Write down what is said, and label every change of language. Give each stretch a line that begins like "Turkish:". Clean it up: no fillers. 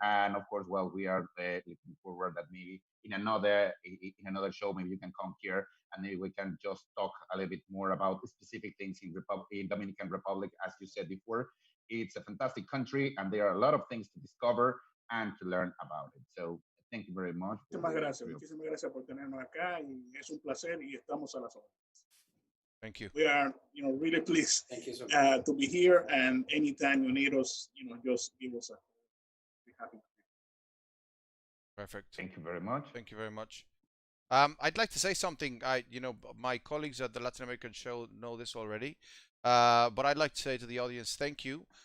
English: And of course, well, we are looking forward that maybe in another show, maybe you can come here and maybe we can just talk a little bit more about specific things in Dominican Republic. As you said before, it's a fantastic country, and there are a lot of things to discover and to learn about it. So thank you very much.
Spanish: Muchísimas gracias por tenernos acá y es un placer y estamos a las órdenes.
English: Thank you. We are, really pleased Thank you so much. to be here, and anytime you need us, just give us a call. We're happy. Perfect. Thank you very much. Thank you very much. I'd like to say something. My colleagues at the Latin American show know this already, but I'd like to say to the audience, thank you.